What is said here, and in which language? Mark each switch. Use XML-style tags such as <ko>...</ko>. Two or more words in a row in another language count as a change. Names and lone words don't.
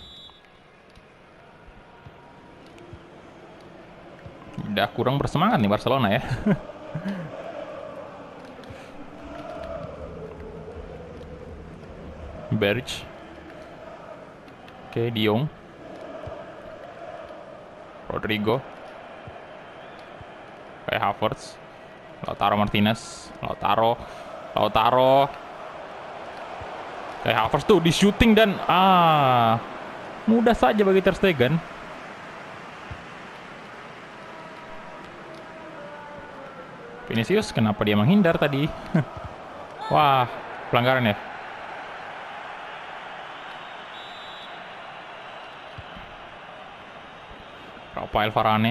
<id>Udah kurang bersemangat nih Barcelona ya. Berge. Oke, De Jong. Rodrigo. Kai Havertz. Lautaro Martinez. Lautaro. Kai Havertz tuh di shooting dan mudah saja bagi Ter Stegen. Vinicius, kenapa dia menghindar tadi? Wah, pelanggaran ya. Rafael Varane.</id>